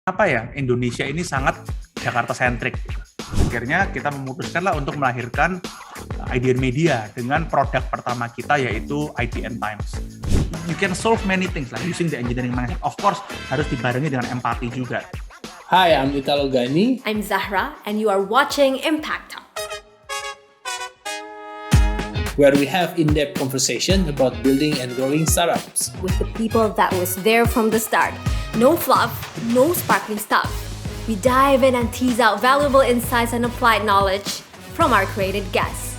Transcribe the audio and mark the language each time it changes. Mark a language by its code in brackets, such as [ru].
[id] apa ya, Indonesia ini sangat Jakarta-centric. Akhirnya kita memutuskanlah untuk melahirkan IDN Media dengan produk pertama kita yaitu IDN Times. [en] You can solve many things lah using the engineering mindset. Of course, [id] harus dibarengi dengan empati juga. [en] Hi, I'm Italo Gani. I'm Zahra, and you are watching Impact Talk, where we have in-depth conversation about building and growing startups. with the people that was there from the start. No fluff, no sparkling stuff. We dive in and tease out valuable insights and applied knowledge from our created guests.